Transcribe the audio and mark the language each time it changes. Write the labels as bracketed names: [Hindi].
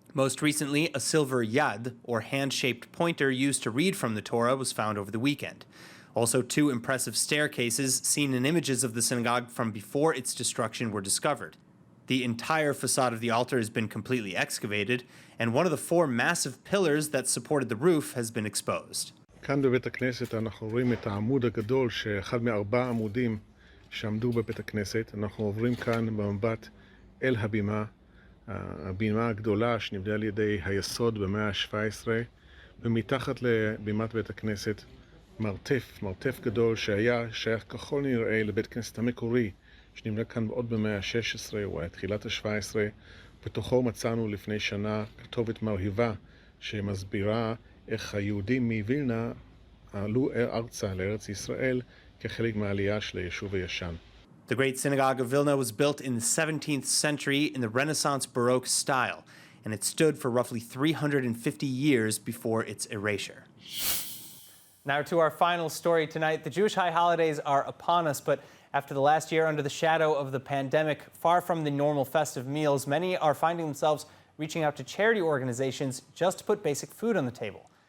[English] Most recently, a silver yad, or hand-shaped pointer used to read from the Torah, was found over the weekend. Also, 2 impressive staircases seen in images of the synagogue from before its destruction were discovered. The entire facade of the altar has been completely excavated, and one of the 4 massive pillars that supported the roof has been exposed. [Hebrew] כאן בבית הכנסת אנחנו רואים את העמוד הגדול, שאחד מ4 עמודים שעמדו בבית הכנסת. אנחנו עוברים כאן במבט אל הבימה, הבימה הגדולה שנבנתה על ידי היסוד במאה ה-17, ומתחת לבימת בית הכנסת מרתף גדול שהיה שייך ככל נראה לבית כנסת המקורי, שנבנה כאן עוד במאה ה-16 או תחילת ה-17. בתוכו מצאנו לפני שנה כתובת מרהיבה שמסבירה איך היהודים מווילנה עלו ארצה לארץ ישראל כחלק מהעלייה של היישוב הישן. [English] The Great Synagogue of Vilna was built in the 17th century in the Renaissance Baroque style, and it stood for roughly 350 years before its erasure. Now to our final story tonight. The Jewish high holidays are upon us, but after the last year under the shadow of the pandemic, far from the normal festive meals, many are finding themselves reaching out to charity organizations just to put basic food on the table.